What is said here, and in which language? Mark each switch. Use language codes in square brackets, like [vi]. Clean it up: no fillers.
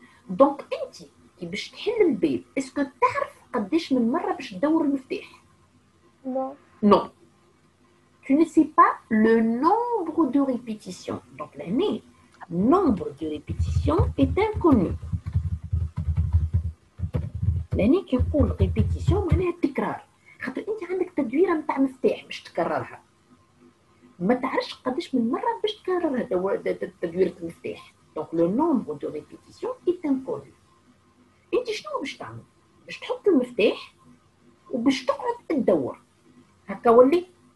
[ar] دونك انت كي باش تحل الباب اسكو تعرف قداش من مره باش تدور المفتاح؟ نو [fr] tu ne sais pas le nombre de répétitions. donc [ar] لهنا [fr] nombre de répétitions est inconnu. [ar] لهنا كي نقول ريبيتيسيون معناها التكرار، خاطر انت عندك تدويره نتاع مفتاح باش تكررها، ما تعرفش قداش من مره باش تكررها تدويره المفتاح. دونك [fr] لو نومبر دو ريبيتيسيون ايت انكونو. [ar] انت شنو باش تعمل؟ باش تحط المفتاح وباش تقعد تدور هكا ولي.